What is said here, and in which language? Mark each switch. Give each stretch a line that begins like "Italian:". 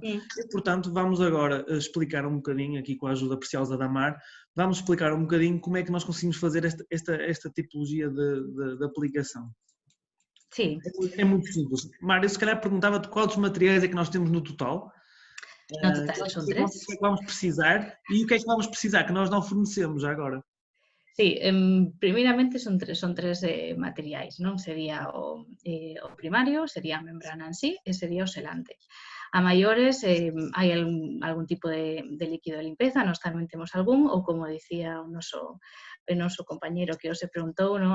Portuguese: E, portanto, vamos agora explicar um bocadinho, aqui com a ajuda preciosa da Mar, vamos explicar um bocadinho como é que nós conseguimos fazer esta tipologia de aplicação. Sim. É muito simples. Mar, eu se calhar perguntava-te quais dos materiais é que nós temos no total. No total são 3. O que é que vamos precisar e o que é que vamos precisar que nós não fornecemos já agora?
Galician: Sí, primeiramente son tres materiais, non? Sería o primario, sería a membrana en sí e sería o selante. A maiores hai algún tipo de líquido de limpeza, nós tamén temos algún, ou como dicía o noso compañeiro que se preguntou, no?